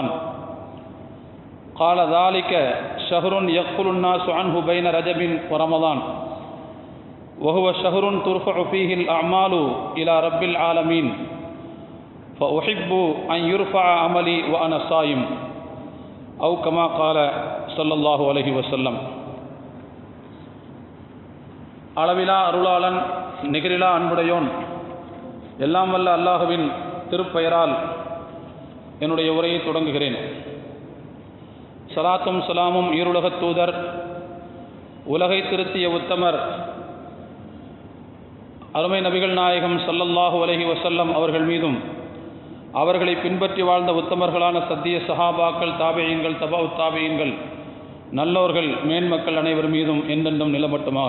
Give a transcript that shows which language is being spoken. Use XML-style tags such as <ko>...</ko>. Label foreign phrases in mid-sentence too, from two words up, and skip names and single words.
<ar>قال: ذلك شهر يغفل الناس عنه بين رجب ورمضان، وهو شهر ترفع فيه الأعمال إلى رب العالمين، فأحب أن يرفع عملي وأنا صائم، أو كما قال صلى الله عليه وسلم.</ar> <ta>அளவிலா அருளாளன் நிகரிலா அன்புடையோன் எல்லாம் வல்ல அல்லாஹுவின் திருப்பெயரால் என்னுடைய உரையை தொடங்குகிறேன். சலாத்தும் சலாமும் ஈருலகத் தூதர், உலகை திருத்திய உத்தமர், அருமை நபிகள் நாயகம்</ta> <ar>صلى الله عليه وسلم</ar> <ta>அவர்கள் மீதும், அவர்களை பின்பற்றி வாழ்ந்த உத்தமர்களான சத்திய சஹாபாக்கள், தாபியீன்கள், தபஉத் தாபியீன்கள், நல்லோர்கள், மேன்மக்கள் அனைவர் மீதும் என்றென்றும் நிலமட்டுமாக.</ta>